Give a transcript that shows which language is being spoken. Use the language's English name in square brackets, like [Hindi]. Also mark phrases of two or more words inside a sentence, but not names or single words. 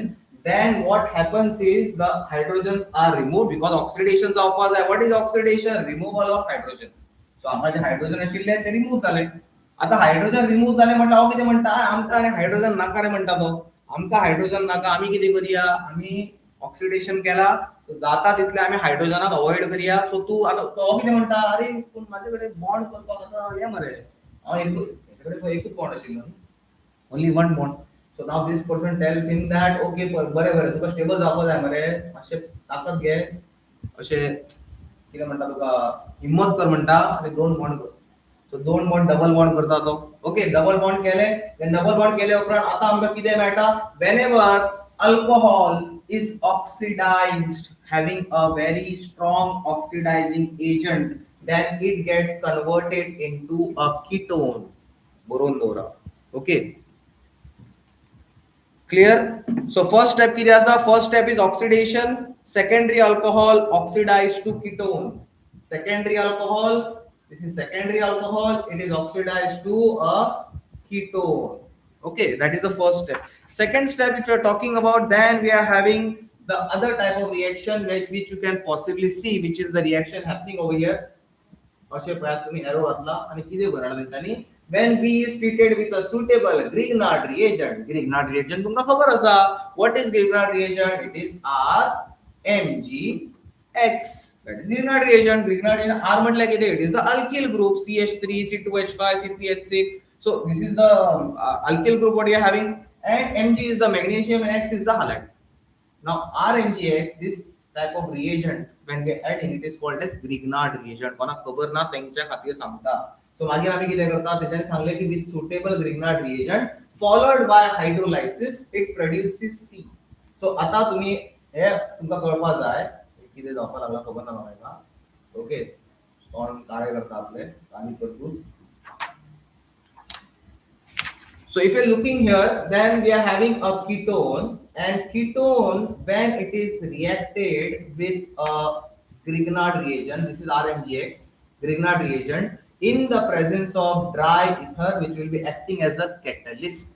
[English] Then what happens is the hydrogens are removed because oxidation चा opposite. What is oxidation? Removal of hydrogen. [Konkani] So आमचे जे हायड्रोजन असले ते रिमूव्ह झाले. आता हायड्रोजन रिमूव्ह झाले म्हटलं हांव कितें म्हणटा आमका आणि हायड्रोजन नाका रे म्हणटा तो. आमका हायड्रोजन नाका. आम्ही कितें करूया? आम्ही ऑक्सिडेशन केला सो जाता तितले आम्ही हायड्रोजनाक अवॉइड करूया. सो तू आता तो कितें म्हणटा अरे पूण माझ्याकडे बॉन्ड करपाक आता हे मरे हांव एकूच बॉन्ड आशिल्लो [English] only one bond. So now this person tells him that okay [Konkani] बरे तुका स्टेबल जावपाक जाय मरे मातशे ताकद घे अशे कितें म्हणटा तुका हिम्मत कर म्हणटा आणि 2 बॉन्ड कर. [English] So 2 bond double bond करता तो. okay double bond केले. then double bond [Konkani] केले उपरांत आता आमकां कितें मेळटा? [English] whenever alcohol is oxidized having a very strong oxidizing agent then it gets converted into a ketone. [Konkani] बोरोन दवरा. [English] Okay. Clear? So first step [Konkani] किती असा? [English] First step is oxidation. Secondary alcohol oxidized to ketone. Secondary alcohol, this is secondary alcohol. It is oxidized to a ketone. Okay, that is the first step. Second step, if you are talking about, then we are having the other type of reaction which you can possibly see, which is the reaction happening over here. [Konkani] अशे पळयात तुम्ही एरो घातला आणि किती भरला त्यांनी [English] when B is treated with a suitable Grignard reagent. [Konkani] Grignard reagent तुमका खबर असा. [English] What is Grignard reagent? It is RMgX. That is Grignard reagent. Grignard reagent R [Konkani] म्हटलं की [English] it is the alkyl group CH3, C2H5, C3H6. So this is the alkyl group what you are having, and Mg is the magnesium and X is the halide. Now RMgX, this type of reagent when we add in, it is called as Grignard reagent. [Konkani] कोणा खबर ना त्यांच्या खातीर सांगता. [English] So [Konkani] मागीर आमी कितें करता तेच्यानी सांगले की [English] with suitable Grignard reagent followed by hydrolysis it produces C. [Konkani] So आता तुम्ही हे तुमका कळपा जाय कितें जावपा लागला खबर ना म्हाका. ओके, सॉल्व काय करता आपले आणि करतू. [English] So if you're looking here, then we are having a ketone, and ketone when it is reacted with a Grignard reagent, this is RMgX, Grignard reagent, in the presence of dry ether, which will be acting as a catalyst.